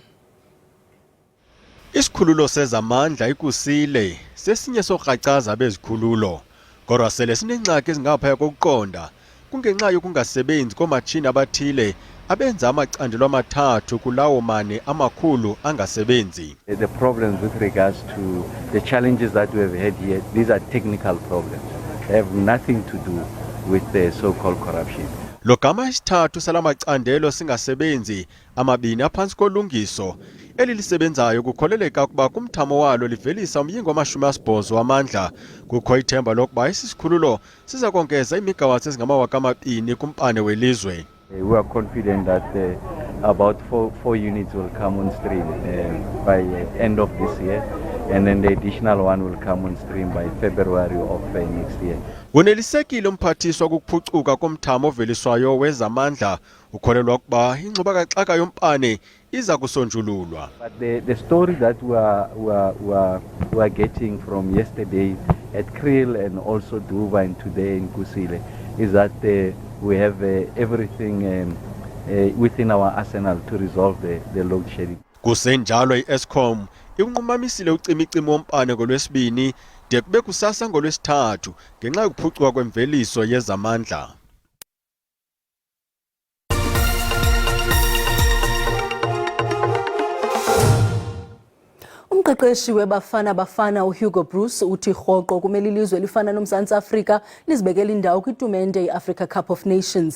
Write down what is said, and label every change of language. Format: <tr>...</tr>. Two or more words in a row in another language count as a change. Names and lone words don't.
<xh>Isikhululo sezamandla iKhusile sesinye sokukracaza bezikhululo kodwa sele sinengxaki ezingaphaya kokuqonda kungenxa yokungasebenzi komatshini abathile abenza amacandelo amathathu kulawo mane amakhulu angasebenzi.</xh> <en>The problems with regards to the challenges that we have had here, these are technical problems. They have nothing to do with the so-called corruption.</en> <xh>Lo gama isithathu salamacandelo singasebenzi amabini aphansi kolungiso elilisebenzayo kukholeleka ukuba kumthamo walo livelisa umyingo wama-80 wamandla. Kukho ithemba lokuba isisikhululo siza kongeza imigawatts ezingama-2,000 kumpane welizwe.</xh> <en>We are confident that about four units will come on stream by end of this year, and then the additional one will come on stream by February of next year.</en> <xh>Unelisekile umphathiswa ukuphucuka komthamo oveliswayo wezamandla ukholelwa ukuba ingxubakaxaka yompane iza kusonjululwa.</xh> <en>But the story that we are getting from yesterday at Kriel and also Duva and today in Kusile is that we have everything within our arsenal to resolve the load shedding.</en> <xh>Kusenjalo iEskom ikunqumamisile ucimicimi wompane ngolwesibini de kube kusasa ngolwesithathu ngenxa yokuphucuka kwemveliso yezamandla. Umqeqeshi weBafana uHugo Bruce uthi rhoqo kumele ilizwe lifana noMzantsi Afrika lizibekela indawo kwitumente iAfrica Cup of Nations.</xh>